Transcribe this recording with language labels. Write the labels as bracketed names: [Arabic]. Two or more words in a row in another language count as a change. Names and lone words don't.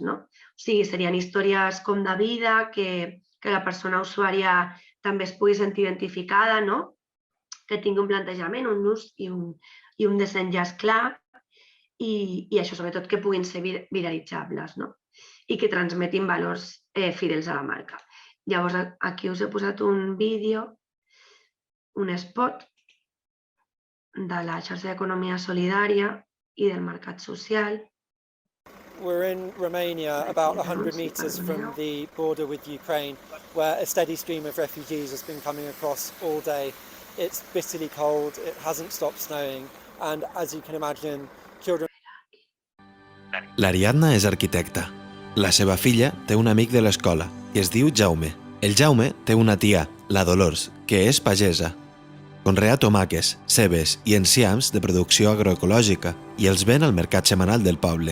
[Catalan] O sigui, serien històries com de vida, que la persona usuària també es pugui sentir identificada, que tingui un plantejament, un ús i un desenllaç clar, i això sobretot que puguin ser viralitzables i que transmetin valors fidels a la marca. Llavors aquí us he posat un vídeo, un spot de la xarxa d'economia solidària i del mercat social. [English] We're in Romania, about 100 meters from the border with Ukraine, where a steady stream of refugees has been coming across all day. It's bitterly cold, it hasn't stopped snowing, and as you can imagine, children... [Catalan] L'Ariadna és arquitecta. La seva filla té un amic de l'escola i es diu Jaume. El Jaume té una tia, la Dolors, que és pagesa. Conrea tomàquets, cebes i enciams de producció agroecològica i els ven al mercat setmanal del poble.